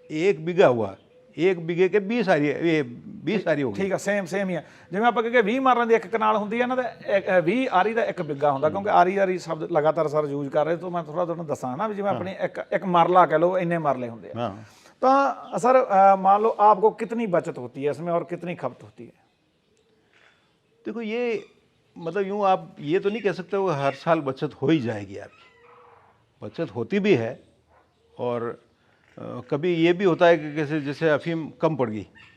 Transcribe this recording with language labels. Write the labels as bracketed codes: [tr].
[hi] 1 बीघा हुआ, 1 बीघे के 20 आरी, ये 20 आरी होगी। ठीक है, सेम ही है। [pa] जिवें ਆਪਾਂ ਕਹਿੰਦੇ 20 ਮਰਲਿਆਂ ਦੀ ਇੱਕ ਕਨਾਲ ਹੁੰਦੀ ਹੈ ਨਾ ਤੇ 20 ਆਰੀ ਦਾ ਇੱਕ ਬਿੱਗਾ ਹੁੰਦਾ, ਕਿਉਂਕਿ ਆਰੀ ਸ਼ਬਦ ਲਗਾਤਾਰ ਸਰ ਯੂਜ਼ ਕਰ ਰਹੇ, ਤੋਂ ਮੈਂ ਥੋੜਾ ਤੁਹਾਨੂੰ ਦੱਸਾਂ ਨਾ ਵੀ ਜਿਵੇਂ ਆਪਣੀ ਇੱਕ ਮਰਲਾ कह लो, ਇੰਨੇ ਮਰਲੇ ਹੁੰਦੇ ਆ। [hi] तो सर मान लो आपको कितनी बचत होती है इसमें और कितनी खपत होती है? देखो ये मतलब यूँ आप ये तो नहीं कह सकते वो हर साल बचत हो ही जाएगी आपकी। बचत होती भी है और कभी ये भी होता है कि जैसे अफीम कम पड़ गई।